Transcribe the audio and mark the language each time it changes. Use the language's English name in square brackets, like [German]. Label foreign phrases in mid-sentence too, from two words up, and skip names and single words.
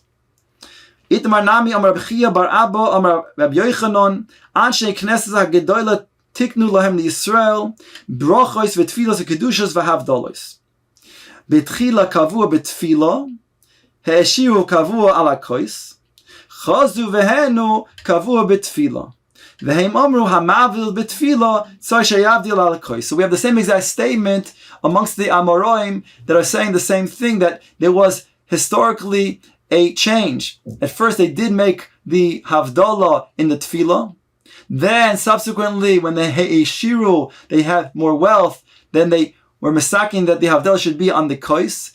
[Aramaic] איתמר נמי [Hebrew] אמר רבי חייא בר אבא אמר רבי יוחנן אנשי כנסת הגדולה תקנו להם ישראל ברכות ותפלות וקדושות והבדלות. בתחילה קבעוה בתפלה, העשירו קבעוה על הכוס, חזרו והענו קבעוה בתפלה. והם אמרו המבדיל בתפלה, צריך שיבדיל על הכוס. [English] So we have the same exact statement amongst the Amoraim that are saying the same thing, that there was historically a change. At first they did make the Havdalah in the tefillah. Then subsequently when they he'eshiru, they had more wealth, then they were masaking that the Havdalah should be on the kois.